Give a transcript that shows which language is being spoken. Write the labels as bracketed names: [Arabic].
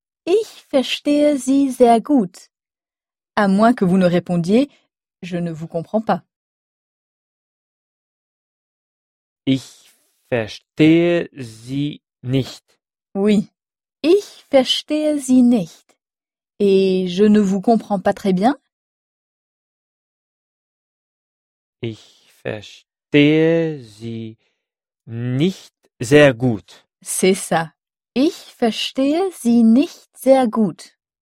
[German] Ich verstehe Sie sehr gut. [French] À moins que vous ne répondiez, je ne vous comprends pas. [German] Ich verstehe Sie nicht. Oui. Ich verstehe Sie nicht. [French] Et je ne vous comprends pas très bien. [German] Ich verstehe Sie nicht sehr gut. [French] C'est ça. [German] Ich verstehe sie nicht sehr gut.